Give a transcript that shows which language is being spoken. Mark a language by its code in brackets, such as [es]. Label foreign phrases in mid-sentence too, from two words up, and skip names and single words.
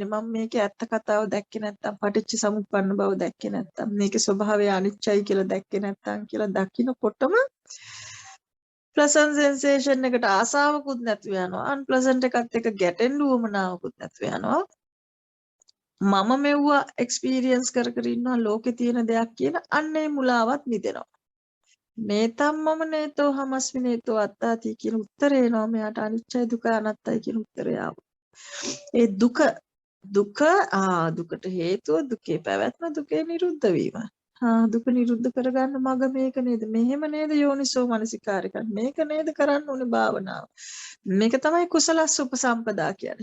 [si] මම මේකේ ඇත්ත කතාව දැක්කේ නැත්තම්, පටිච්ච සමුප්පන්න බව දැක්කේ නැත්තම්, මේකේ ස්වභාවය අනිච්චයි කියලා දැක්කේ නැත්තම් කියලා දකින්නකොටම [en] pleasant sensation [si] එකට ආසාවකුත් නැතුව යනවා. අන්ප්ලසන්ට් එකත් එක්ක ගැටෙන්න උවමනාවකුත් නැතුව යනවා. මම මෙව්වා එක්ස්පීරියන්ස් කර කර ඉන්නවා ලෝකේ තියෙන දෙයක් කියන අන්නේ මුලාවත් මිදෙනවා. [pi] නේතම් මම නේතෝ හමස්මි නේතෝ අත්තාති කියන උත්තරේ එනවා මෙයාට. [si] අනිච්චයි දුකයි අනාත්තයි කියන උත්තරය ආවා. ඒ දුකට හේතුව දුකේ පැවැත්ම, දුකේ නිරුද්ධ වීම. දුක නිරුද්ධ කරගන්න මග මේක නේද? මෙහෙම නේද යෝනිසෝ මනසිකාරය කරන්නේ? මේක නේද කරන්න ඕනේ භාවනාව? මේක තමයි [pi] කුසලස් උපසම්පදා [si] කියන්නේ.